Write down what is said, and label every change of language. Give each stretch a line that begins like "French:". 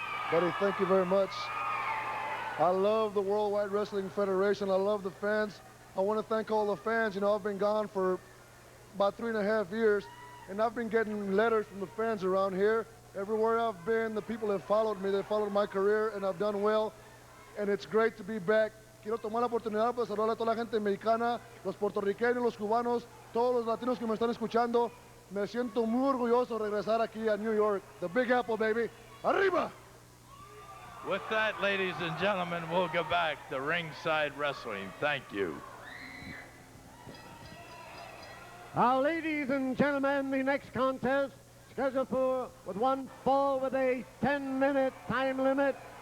English: Buddy, thank you very much. I love the Worldwide Wrestling Federation. I love the fans. I want to thank all the fans. You know, I've been gone for about 3.5 years, and I've been getting letters from the fans around here. Everywhere I've been, the people have followed me. They followed my career, and I've done well. And it's great to be back.
Spanish: Quiero tomar la oportunidad para saludar a toda la gente mexicana, los puertorriqueños, los cubanos, todos los latinos que me están escuchando. Me siento muy orgulloso de regresar aquí a
English: New York. The Big Apple, baby.
Spanish: Arriba!
English: With that, ladies and gentlemen, we'll go back to ringside wrestling. Thank you. Now, ladies and gentlemen, the next contest scheduled for with one fall with a 10-minute time limit.